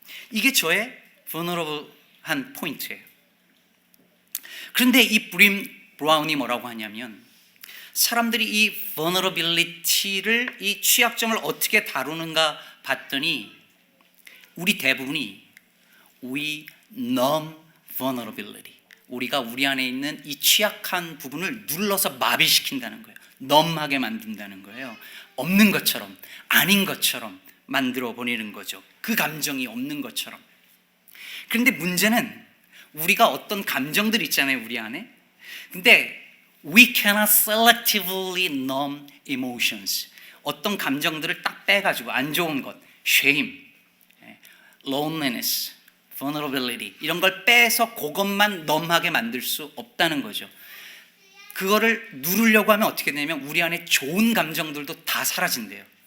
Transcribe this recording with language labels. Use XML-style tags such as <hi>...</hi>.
<ko>이게 저의 vulnerable한 포인트예요. 그런데 이 브림 브라운이 뭐라고 하냐면 사람들이 이 vulnerability를, 이 취약점을 어떻게 다루는가 봤더니 우리 대부분이</ko> <en>we numb vulnerability,</en> <ko>우리가 우리 안에 있는 이 취약한 부분을 눌러서 마비시킨다는 거예요. 넘하게 만든다는 거예요. 없는 것처럼, 아닌 것처럼 만들어 버리는 거죠. 그 감정이 없는 것처럼. 그런데 문제는 우리가 어떤 감정들 있잖아요, 우리 안에. 근데</ko> <en>we cannot selectively numb emotions.</en> <ko>어떤 감정들을 딱 빼가지고 안 좋은 것,</ko> <en>shame, loneliness, vulnerability</en> <ko>이런 걸 빼서 그것만 넘하게 만들 수 없다는 거죠. 그거를 누르려고 하면 어떻게 되냐면 우리 안에 좋은 감정들도 다 사라진대요.</ko>